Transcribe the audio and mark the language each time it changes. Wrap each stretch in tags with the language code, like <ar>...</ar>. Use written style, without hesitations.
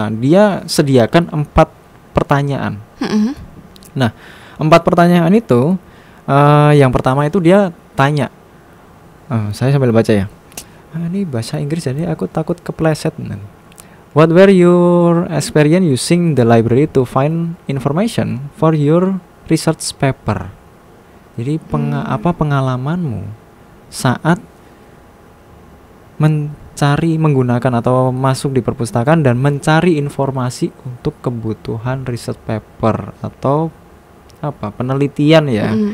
<id>Dia sediakan 4 pertanyaan. Nah, 4 pertanyaan itu yang pertama itu dia tanya, saya sambil baca ya. Ini bahasa Inggris jadi aku takut kepleset.</id> <en>What were your experience using the library to find information for your research paper?</en> <id>Jadi apa pengalamanmu saat menggunakan atau masuk di perpustakaan dan mencari informasi untuk kebutuhan research paper atau apa penelitian ya.</id>